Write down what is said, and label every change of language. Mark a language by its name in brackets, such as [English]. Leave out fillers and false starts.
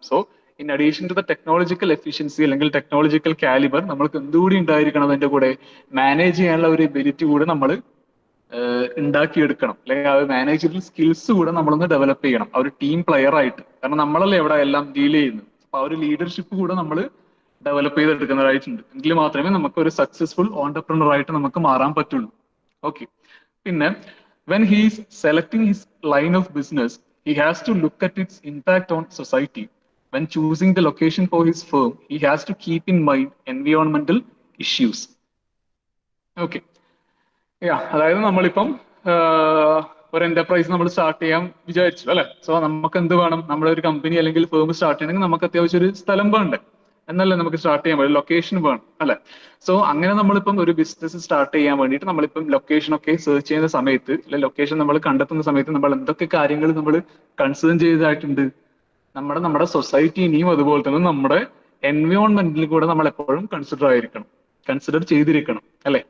[English] so in addition to the technological efficiency [Malayalam] അല്ലെങ്കിൽ technological calibre, നമ്മൾക്ക് എന്തുകൂടി ഉണ്ടായിരിക്കണം, അതിന്റെ കൂടെ മാനേജ് ചെയ്യാനുള്ള ഒരു എബിലിറ്റി കൂടെ നമ്മൾ ഉണ്ടാക്കിയെടുക്കണം. അല്ലെങ്കിൽ ആ ഒരു മാനേജറിയൽ സ്കിൽസ് കൂടെ നമ്മളൊന്ന് ഡെവലപ്പ് ചെയ്യണം, ആ ഒരു ടീം പ്ലെയർ ആയിട്ട്. കാരണം നമ്മളല്ലേ ഇവിടെ എല്ലാം ഡീൽ ചെയ്യുന്നത്. അപ്പൊ ആ ഒരു ലീഡർഷിപ്പ് കൂടെ നമ്മൾ ഡെവലപ്പ് ചെയ്തെടുക്കുന്നതായിട്ടുണ്ട്. എങ്കിൽ മാത്രമേ നമുക്ക് ഒരു സക്സസ്ഫുൾ ഓൺടർപ്രണർ ആയിട്ട് നമുക്ക് മാറാൻ പറ്റുള്ളൂ. ഓക്കെ. [English] പിന്നെ when he is selecting his line of business, he has to look at its impact on society. When choosing the location for his firm, he has to keep in mind environmental issues. Okay. [Malayalam] അതായത് നമ്മളിപ്പം ഒരു enterprise നമ്മൾ start ചെയ്യാൻ വിചാരിച്ചു അല്ലെ. So നമുക്ക് എന്ത് വേണം, നമ്മുടെ ഒരു കമ്പനി അല്ലെങ്കിൽ ഫേം സ്റ്റാർട്ട് ചെയ്യണമെങ്കിൽ നമുക്ക് അത്യാവശ്യം ഒരു സ്ഥലം വേണ്ടേ, എന്നല്ലേ നമുക്ക് സ്റ്റാർട്ട് ചെയ്യാൻ പറ്റും, ലൊക്കേഷൻ വേണം അല്ലെ. സോ അങ്ങനെ നമ്മളിപ്പം ഒരു ബിസിനസ് സ്റ്റാർട്ട് ചെയ്യാൻ വേണ്ടിയിട്ട് നമ്മളിപ്പം ലൊക്കേഷൻ ഒക്കെ സെർച്ച് ചെയ്യുന്ന സമയത്ത് അല്ലെ, ലൊക്കേഷൻ നമ്മൾ കണ്ടെത്തുന്ന സമയത്ത് നമ്മൾ എന്തൊക്കെ കാര്യങ്ങൾ നമ്മൾ കൺസിഡർ ചെയ്തതായിട്ടുണ്ട്, നമ്മുടെ സൊസൈറ്റിനെയും അതുപോലെ തന്നെ നമ്മുടെ എൻവയോൺമെന്റിൽ കൂടെ നമ്മൾ എപ്പോഴും കൺസിഡർ ചെയ്തിരിക്കണം അല്ലെ.